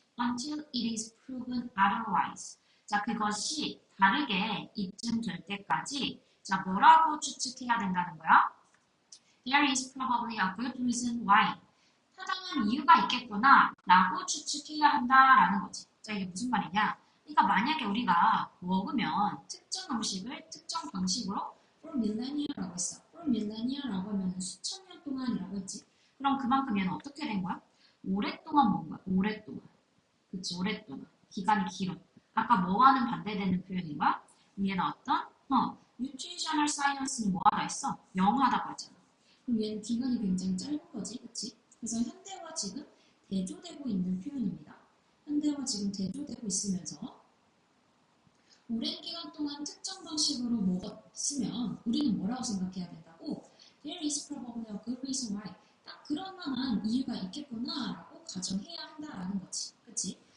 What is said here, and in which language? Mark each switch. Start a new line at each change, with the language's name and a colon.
English: Until it is proven otherwise.
Korean: 자, 그것이 다르게 입증될 때까지 자, 뭐라고 추측해야 된다는 거야?
English: There is probably a good reason why.
Korean: 타당한 이유가 있겠구나 라고 추측해야 한다라는 거지. 자, 이게 무슨 말이냐? 그러니까 만약에 우리가 먹으면 특정 음식을 특정 방식으로
English: for millennia
Korean: 라고 했어.
English: for millennia
Korean: 라고 하면 수천 년 동안이라고 했지. 그럼 그만큼 얘는 어떻게 된 거야? 오랫동안 먹은 거야. 오랫동안. 그치, 오랫동안. 기간이 길어. 아까 뭐와는 반대되는 표현인 거야? 위에 나왔던 Nutritional Science는 뭐 하다 했어? 영하다고 하잖아. 그럼 얘는 기간이 굉장히 짧은 거지, 그치? 그래서 현대와 지금 대조되고 있는 표현입니다. 현대와 지금 대조되고 있으면서 오랜 기간 동안 특정 방식으로 먹었으면 우리는 뭐라고 생각해야 된다고?
English: There is probably a good reason why.
Korean: 딱 그런 만한 이유가 있겠구나라고 가정해야 한다라는 거지, 그치?